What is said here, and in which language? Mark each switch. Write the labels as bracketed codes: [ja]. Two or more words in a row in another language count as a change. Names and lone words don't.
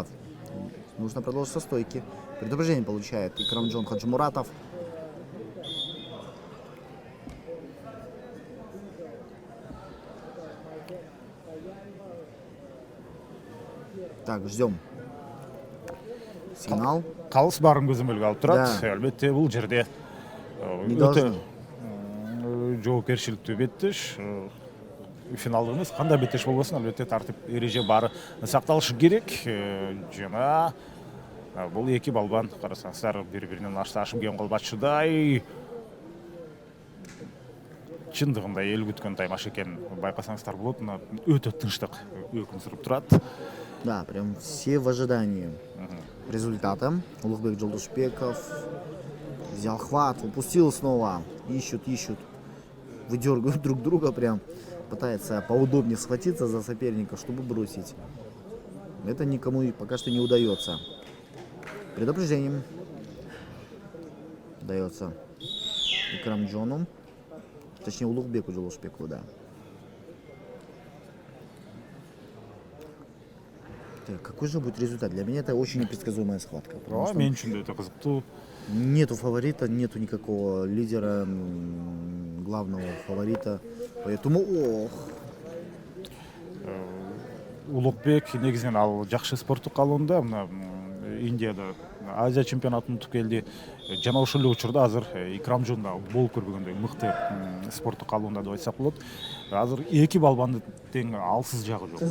[ru] Нужно продолжить со стойки. Предупреждение получает Икрамджон Хаджимуратов. Так, ждем. Сигнал. [ky] Қалыс барын көзөмөлгө алып турат. Албетте бул жерде өтө жоопкерчиликтүү беттеш. Финалдык эмес, кандай беттеш болбосун, албетте тартип эреже бары сакталышы керек. Жана бул эки балбан карасаңыздар бири-биринен ашташып келген колбатчыдай. Чындыгында эл күткөн таймаш экенин байкасаңыздар болот. Өтө тынчтык өкүн сүрүп турат. [ru] Да, прям все в ожидании результата. Улугбек Джолдошбеков взял хват, упустил снова. Ищут. Выдергивают друг друга прям. Пытается поудобнее схватиться за соперника, чтобы бросить. Это никому пока что не удается. Предупреждением дается Икрамджону. Точнее, Улугбеку Джолдошбекову, да. Какой же будет результат? Для меня это очень непредсказуемая схватка. [ky] Мен үчүн да кызыктуу. [ru] Нету фаворита, нету никакого лидера, главного фаворита. Поэтому, [ky] Улугбек негизинен ал жакшы спорттук калуунда, мына Индияда Азия чемпионатын утуп келди. Жана ошол эле учурда азыр Икрамджон да болуп көрбөгөндөй мыкты спорттук калуунда деп айтсак болот. Азыр эки балбанды тең алсыз жагы жок.